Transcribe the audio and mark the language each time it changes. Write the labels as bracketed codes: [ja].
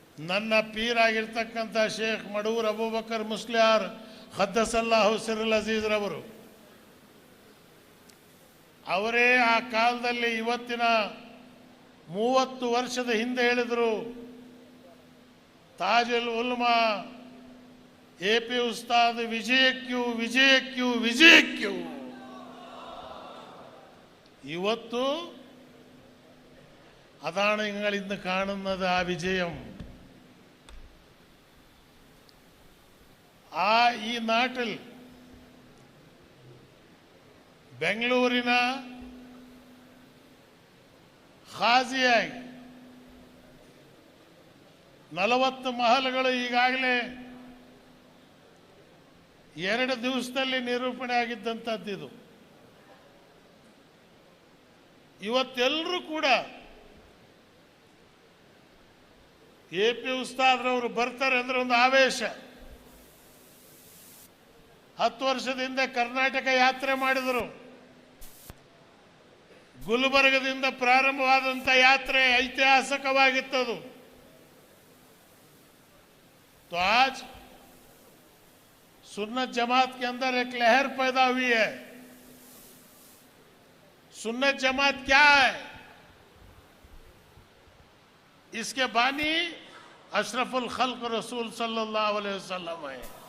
[kn] ನನ್ನ ಪೀರಾಗಿರ್ತಕ್ಕಂಥ ಶೇಖ್ ಮಡೂರ್ ಅಬೂಬಕರ್ ಮುಸ್ಲಿಯಾರ್ ಖದ್ದಸಲ್ಲಾಹು ಸಿರ್ರುಲ್ ಅಜೀಜ್ ರವರು, ಅವರೇ ಆ ಕಾಲದಲ್ಲಿ ಇವತ್ತಿನ 30 ವರ್ಷದ ಹಿಂದೆ ಹೇಳಿದರು, ತಾಜುಲ್ ಉಲ್ಮಾ AP ಉಸ್ತಾದ್ ವಿಜಯಕ್ಯೂ ವಿಜಯಕ್ಯೂ ವಿಜಯಕ್ಯೂ. ಇವತ್ತು [ml] അതാണിങ്ങളിന്ന് കാണുന്നത് ആ വിജയം. ഈ നാട്ടിൽ [kn] ಬೆಂಗಳೂರಿನ ಖಾಜಿಯಾಗಿ 40 ಮಹಲ್ಗಳು ಈಗಾಗಲೇ 2 ದಿವಸದಲ್ಲಿ ನಿರೂಪಣೆ ಆಗಿದ್ದಂಥದ್ದಿದು. ಇವತ್ತೆಲ್ಲರೂ ಕೂಡ AP ಉಸ್ತಾದ್ರವರು ಬರ್ತಾರೆ ಅಂದ್ರೆ ಒಂದು ಆವೇಶ. 10 ವರ್ಷದಿಂದ ಕರ್ನಾಟಕ ಯಾತ್ರೆ ಮಾಡಿದರು. ಗುಲ್ಬರ್ಗದಿಂದ ಪ್ರಾರಂಭವಾದಂಥ ಯಾತ್ರೆ ಐತಿಹಾಸಿಕವಾಗಿತ್ತದು. [hi] तो आज सुन्नत जमात के अंदर एक लहर पैदा हुई है. सुन्नत जमात क्या है? इसके बानी अशरफुल खल्क रसूल सल्लल्लाहु अलैहि वसल्लम है.